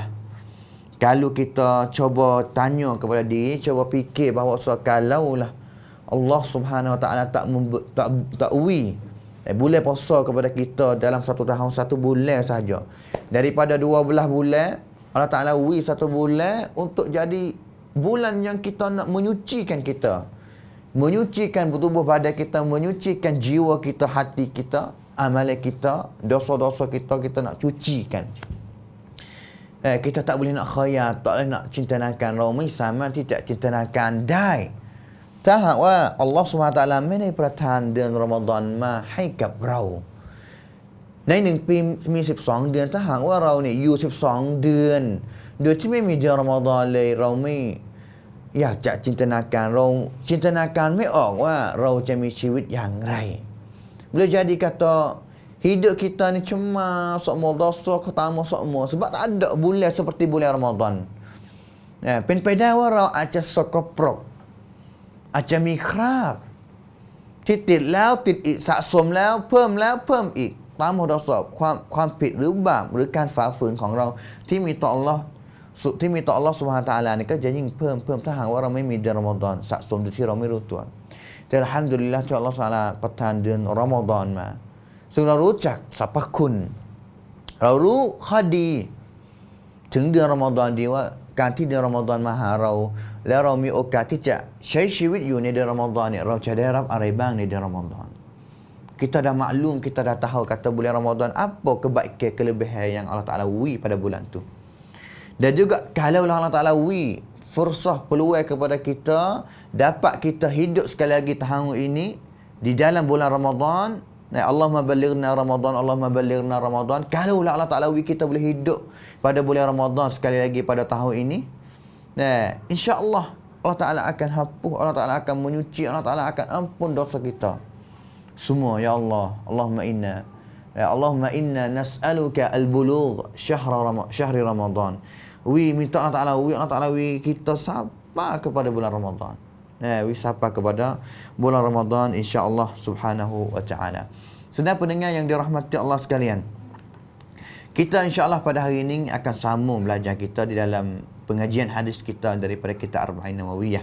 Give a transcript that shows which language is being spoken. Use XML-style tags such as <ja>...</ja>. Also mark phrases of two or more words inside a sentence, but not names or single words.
<ms>Kalau kita cuba tanya kepada diri, cuba fikir bahawa kalau lah Allah</ms> <ar>سبحانه وتعالى</ar> <ms>tak bulan puasa kepada kita dalam satu tahun, satu bulan saja, daripada 12 bulan Allah Ta'ala satu bulan untuk jadi bulan yang kita nak menyucikan kita, menyucikan tubuh badan kita, menyucikan jiwa kita, hati kita, amalan kita, dosa-dosa kita nak cucikan. Kita tak boleh nak khayal, tak boleh nak cintanakan ramai sama tidak cintanakan dai.</ms> <th>Tak ว่า</th> <ar>الله سبحانه وتعالى</ar> <th>ไม่ได้ประทานเดือนรอมฎอนมาให้กับเราใน1 ปีมี12 เดือนถ้าหากว่าเราเนี่ยอยู่12 เดือนโดยที่ไม่มีเดือนรอมฎอนเลยเราไม่อยากจะจินตนาการเราจินตนาการไม่ออกว่าเราจะมีชีวิตอย่างไร</th> <ms>boleh jadi kata hidup kita ni cuma semua dosa ketama semua sebab tak ada bulan seperti bulan Ramadan.</ms> <th>เป็นไปได้ว่าเราอาจจะสกปรกอาจจะมีคราบที่ติดแล้วติดอีกสะสมแล้วเพิ่มอีกตามเราสอบความผิดหรือบาปห รือการฝ่าฝืนของเราที่มีต่อ</th> <ar>الله سبحانه وتعالى</ar> <th>นี่ก็จะยิ่งเพิ่มถ้าหากว่าเราไม่มีเดือนรอมฎอนสะสมโดยที่เรา ไม่รู้ตัวแต่อัลฮัมดุลิลละห์ที่</th> <ar>الله سبحانه وتعالى</ar> <th>ประทานเดือนรอมฎอนมาซึ่งเรารู้จักสรรพคุณเรารู้ข้อดีถึงเดือนรอมฎอนดีว่าการที่เดือนรอมฎอนมาหาเราแล้วเรามีโอกาสที่จะใช้ชีวิตอยู่ในเดือนรอมฎอนเนี่ยเราจะได้รับอะไรบ้างในเดือนรอมฎอน</th> <ms>kita dah maklum, kita dah tahu kata bulan Ramadan apa kebaikan kelebihan yang Allah Ta'ala pada bulan tu. Dan juga kalau Allah Ta'ala fursah peluang kepada kita dapat kita hidup sekali lagi tahun ini di dalam bulan Ramadan,</ms> <ar>اللهم بلغنا رمضان,</ar> <ms>kalau Allah Ta'ala kita boleh hidup pada bulan Ramadan sekali lagi pada tahun ini, insya-Allah Allah Ta'ala akan hapus, Allah Ta'ala akan menyuci, Allah Ta'ala akan ampun dosa kita semua. Ya Allah,</ms> <ar>اللهم إنا نسألك البلوغ شهر رمضان.</ar> <ms>Minta Allah Ta'ala kita sabar kepada bulan Ramadan. wisapa kepada bulan Ramadan</ms> <ar>إن شاء الله سبحانه وتعالى.</ar> <ms>Sedang pendengar yang dirahmati Allah sekalian, kita insya-Allah pada hari ini akan sambung belajar kita di dalam pengajian hadis kita daripada kitab Arba'in Nawawiyah.</ms>